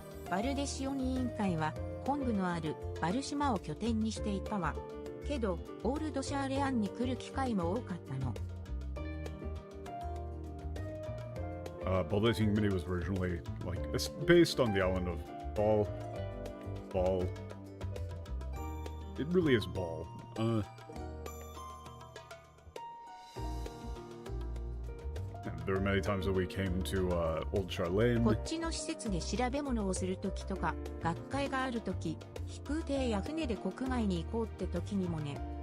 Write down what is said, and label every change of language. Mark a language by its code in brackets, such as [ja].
[ja] バルデシオン委員会は本部のあるバル島を拠点にしていたわ。けど、オールドシャーレアンに来る機会も多かったの。 [en] Baldessian Committee was originally, like, it's based on the island of Ball. It really is Ball. There were many times that we came to Old Sharlaying. [ja] こっちの施設で調べ物をするときとか、学会があるとき、飛空艇や船で国外に行こうってときにもね。